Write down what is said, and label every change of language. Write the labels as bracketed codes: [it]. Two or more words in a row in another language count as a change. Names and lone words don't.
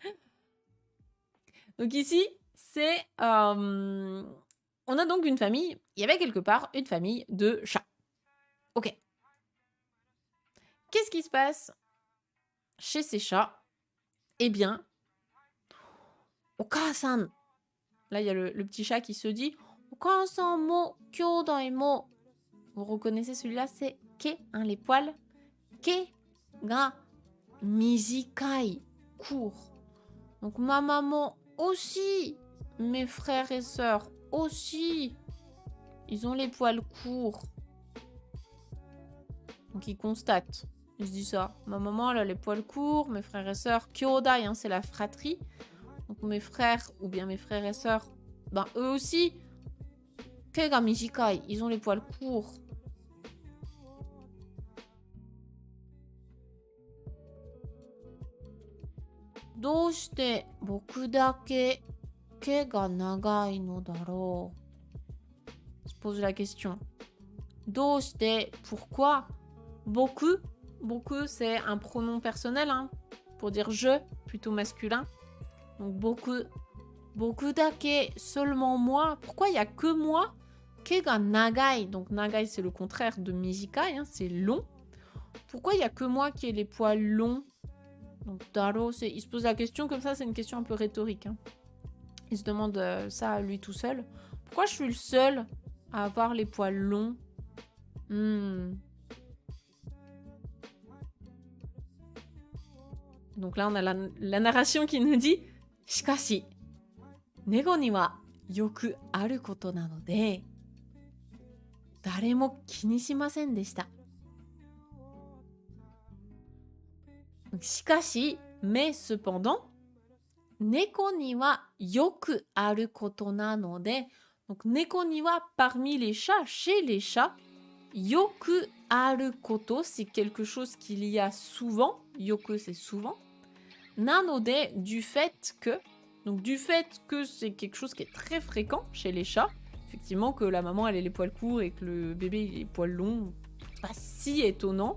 [fr] Donc ici, c'est... on a donc une famille. Il y avait quelque part une famille de chats. Ok. Qu'est-ce qui se passe chez ces chats? Eh bien, Okasan. Là, il y a le petit chat qui se dit [ja] 母さんも兄弟も. [fr] Vous reconnaissez celui-là, c'est Ke, hein, les poils. [ja] 毛が短い, court. [fr] Donc ma maman aussi, mes frères et sœurs aussi, ils ont les poils courts. Donc ils constatent. Je dis ça. Ma maman, elle a les poils courts, mes frères et sœurs. Kyodai, hein, c'est la fratrie. Donc mes frères, ou bien mes frères et sœurs, ben eux aussi. [ja] 毛が短い, [fr] ils ont les poils courts. [ja] どうして僕だけ毛が長いのだろう? [fr] Se pose la question. Doshite, pourquoi? Boku. Boku, c'est un pronom personnel, hein, pour dire je, plutôt masculin. Donc boku. [ja] 僕だけ, [fr] seulement moi. Pourquoi il n'y a que moi? [ja] 毛が長い. [fr] Donc nagai, c'est le contraire de mijikai, hein, c'est long. Pourquoi il n'y a que moi qui ai les poils longs? Donc daro, il se pose la question comme ça, c'est une question un peu rhétorique. Hein. Il se demande ça à lui tout seul. Pourquoi je suis le seul à avoir les poils longs? Donc là, on a la narration qui nous dit [ja] しかし、猫にはよくあることなので、誰も気にしませんでした. [fr] Donc, shikashi, mais cependant, [ja] 猫にはよくあることなので. [fr] Donc, [ja] 猫には, [fr] parmi les chats, chez les chats, [ja] よくあること, [fr] c'est quelque chose qu'il y a souvent. Yoku, c'est souvent. Nanode, du fait que. Donc, du fait que c'est quelque chose qui est très fréquent chez les chats. Effectivement, que la maman, elle ait les poils courts et que le bébé, il ait les poils longs. C'est pas si étonnant.